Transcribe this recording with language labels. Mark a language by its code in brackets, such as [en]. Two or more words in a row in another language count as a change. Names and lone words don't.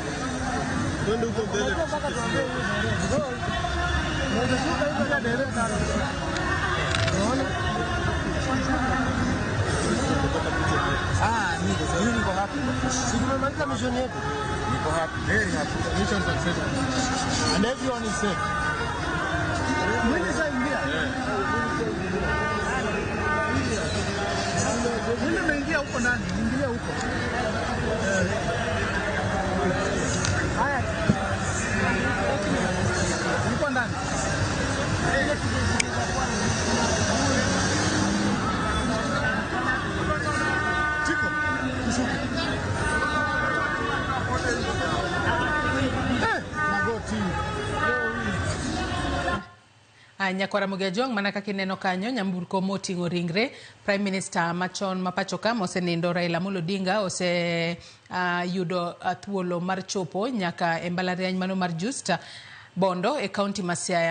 [sw] Twende huko mbele. Mimi niko happy. Tumemaliza mission yetu. [en] Niko happy, very happy. Mission successful. And everyone is safe. [sw] Mimi sasa ingia. Mimi nimeingia huko ndani, niingilia huko. Haya. Niko ndani. Chiko, magoti. [luo] Nyakwara Mugejong mana kaka ineno kanyo nyamburko moting'o ringre [en] Prime Minister [luo] machon ma pacho ka mosenindo Raila Amolo Odinga yudo thuolo mar chopo nyaka e mbalariany mano mar Just Bondo e kaunti ma Siaya.